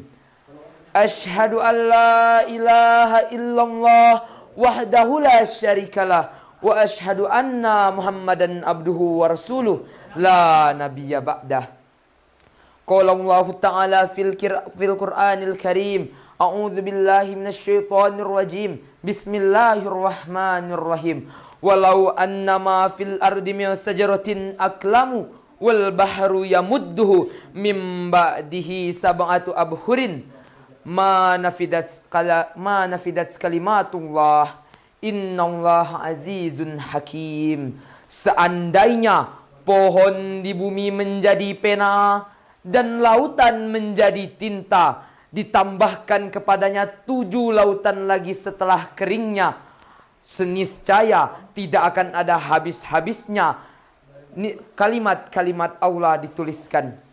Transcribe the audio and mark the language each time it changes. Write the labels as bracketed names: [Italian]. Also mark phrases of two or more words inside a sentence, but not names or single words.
[Arabic] أشهد أن لا إله إلا الله وحده لا شريك له وأشهد أن محمدا عبده ورسوله لا نبي بعده. قال الله تعالى في القرآن الكريم، أعوذ بالله من الشيطان الرجيم. Bismillahirrahmanirrahim. ولو أن ما في الأرض من شجرة أقلام والبحر يمده من بعده سبعة أبحر ما نفدت كلمات الله إن الله عزيز حكيم. [Indonesian] Seandainya pohon di bumi menjadi pena dan lautan menjadi tinta, ditambahkan kepadanya 7 lautan lagi setelah keringnya, seniscaya tidak akan ada habis-habisnya kalimat-kalimat Allah dituliskan.